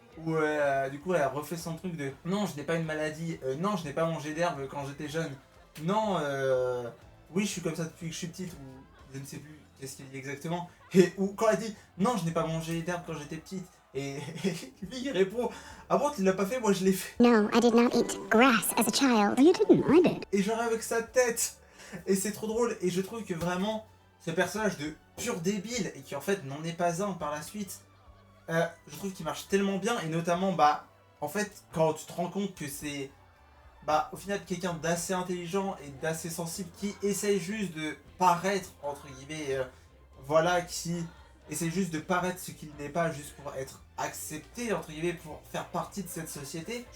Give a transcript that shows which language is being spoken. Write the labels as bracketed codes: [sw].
[fr] Où du coup elle refait son truc de non, je n'ai pas une maladie, non, je n'ai pas mangé d'herbe quand j'étais jeune, non, oui, je suis comme ça depuis que je suis petite, ou je ne sais plus qu'est-ce qu'il dit exactement. Et ou quand elle dit non, je n'ai pas mangé d'herbe quand j'étais petite, et lui il répond ah bon, tu l'as pas fait, moi je l'ai fait. [en] No, I did not eat grass as a child. You didn't, I did. [fr] Et genre avec sa tête. Et c'est trop drôle. Et je trouve que vraiment, ce personnage de pur débile, et qui en fait n'en est pas un par la suite, je trouve qu'il marche tellement bien. Et notamment, bah, en fait, quand tu te rends compte que c'est, bah, au final, quelqu'un d'assez intelligent et d'assez sensible qui essaye juste de paraître, entre guillemets, voilà, qui essaye juste de paraître ce qu'il n'est pas, juste pour être accepté, entre guillemets, pour faire partie de cette société.